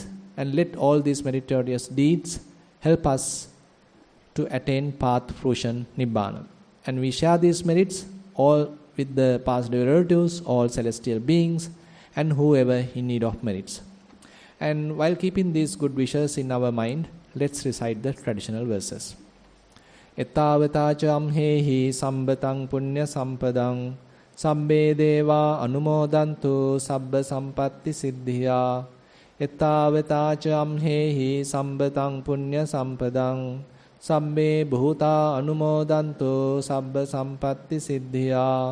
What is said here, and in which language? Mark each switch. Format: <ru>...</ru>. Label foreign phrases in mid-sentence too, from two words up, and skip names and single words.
<en>And let all these meritorious deeds help us to attain path fruition Nibbana. And we share these merits all with the past relatives, all celestial beings, and whoever in need of merits. And while keeping these good wishes in our mind, let's recite the traditional verses.</en> <pi>Ettavata amhehi sambatang punya sampadang sabbe deva anumodantu sabba sampatti siddhiya. Ettavata amhehi sambatang punya sampadang sabbe bhuta anumodantu sabba sampatti siddhiya.</pi>